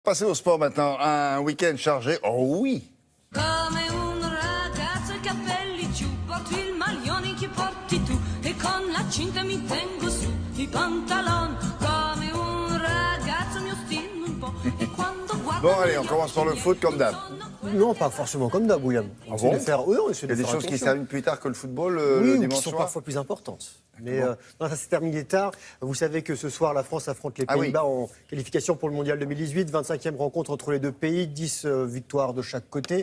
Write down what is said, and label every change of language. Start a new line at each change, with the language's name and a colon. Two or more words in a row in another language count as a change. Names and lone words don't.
French: Passer au sport maintenant, un week-end chargé, oh oui.
Italian: Come un ragazzo i capelli giù, porto il maglione che porti tu e con la cinta mi tengo su i pantaloni. Come un ragazzo mi ostino un po' e quando guardo
French: Bon allez, on commence par le foot comme d'hab. Non, pas forcément comme d'hab, William. On essaie de faire, oui, on essaie Il y a de des faire choses qui se attention. terminent plus tard que le football Oui, le ou dimanche qui sont soir. parfois plus importantes. Mais non, ça s'est terminé tard. Vous savez que ce soir, la France affronte les Ah oui. Pays-Bas en qualification pour le Mondial 2018. 25e rencontre entre les deux pays, 10 victoires de chaque côté.